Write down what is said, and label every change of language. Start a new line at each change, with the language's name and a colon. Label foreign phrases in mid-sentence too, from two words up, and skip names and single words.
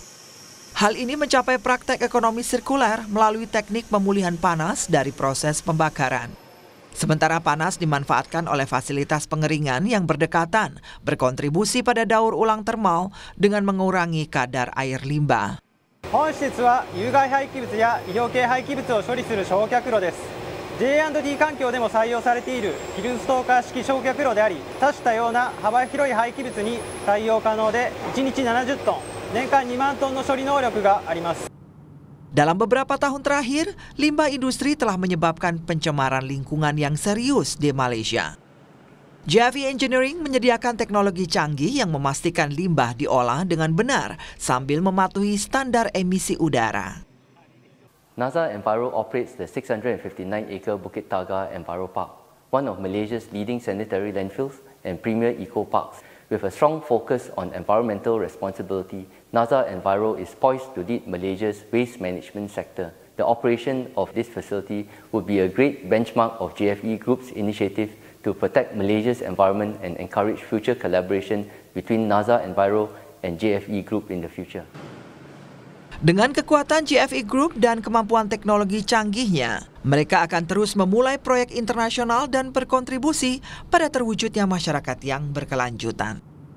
Indonesian: Hal ini mencapai praktek ekonomi sirkuler melalui teknik pemulihan panas dari proses pembakaran. Sementara panas dimanfaatkan oleh fasilitas pengeringan yang berdekatan, berkontribusi pada daur ulang termal dengan mengurangi kadar air limbah.
Japanese: 本施設は有害廃棄物や医療系廃棄物を処理する焼却炉です。J&D 環境でも採用されているヒルストーカー式焼却炉であり、多種多様な幅広い廃棄物に対応可能で1日70トン、年間2万トンの処理能力があります。
Indonesian: Dalam beberapa tahun terakhir, limbah industri telah menyebabkan pencemaran lingkungan yang serius di Malaysia. JFE Engineering menyediakan teknologi canggih yang memastikan limbah diolah dengan benar sambil mematuhi standar emisi udara.
English: Naza Enviro operates the 659-acre Bukit Taga Enviro Park, one of Malaysia's leading sanitary landfills and premier eco-parks. With a strong focus on environmental responsibility, NASA Enviro is poised to lead Malaysia's waste management sector. The operation of this facility would be a great benchmark of JFE Group's initiative to protect Malaysia's environment and encourage future collaboration between NASA Enviro and JFE Group in the future.
Indonesian: Dengan kekuatan JFE Group dan kemampuan teknologi canggihnya, mereka akan terus memulai proyek internasional dan berkontribusi pada terwujudnya masyarakat yang berkelanjutan.